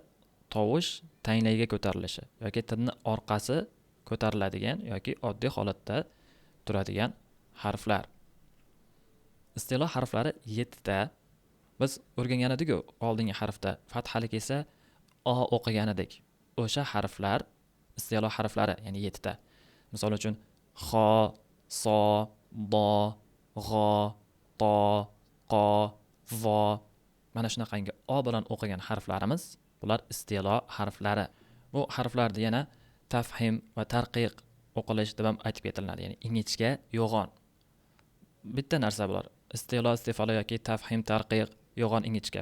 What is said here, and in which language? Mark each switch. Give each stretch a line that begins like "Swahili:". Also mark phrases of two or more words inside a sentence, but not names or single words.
Uzbek: Tovush tanglayga ko'tarilishi yoki tilni orqasi ko'tariladigan yoki oddiy holatda turadigan harflar. Istilo harflari 7 ta. Biz o'rgangan edik-ku, oldingi harfda fathali kelsa o o'qigan edik. O'sha harflar isti'lo harflari, ya'ni 7 ta. Misol uchun xo, so, do, g'o, to, qo, vo. Mana shunaqangi o bilan o'qigan harflarimiz bular isti'lo harflari. Bu harflarni yana tafhim va tarqiq o'qilish deb ham aytib ketiladi, ya'ni ingichka, yo'g'on. Bitta narsa bular. Isti'lo, istifalo yoki tafhim, tarqiq, yo'g'on, ingichka.